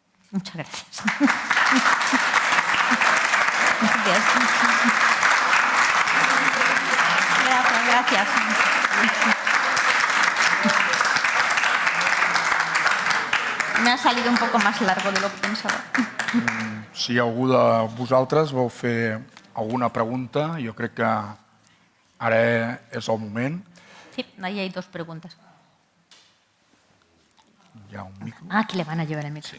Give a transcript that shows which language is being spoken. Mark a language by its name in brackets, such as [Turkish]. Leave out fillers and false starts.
[Spanish] Muchas gracias. Gracias. Gracias. Me ha salido un poco más largo de lo que pensaba. [Catalan] Si algú de vosaltres vol fer alguna pregunta, jo crec que ara és el moment. [Spanish] Sí, ahí hay dos preguntas. [Catalan] Hi ha un micro. [Spanish] Ah, que le van a llevar el micro.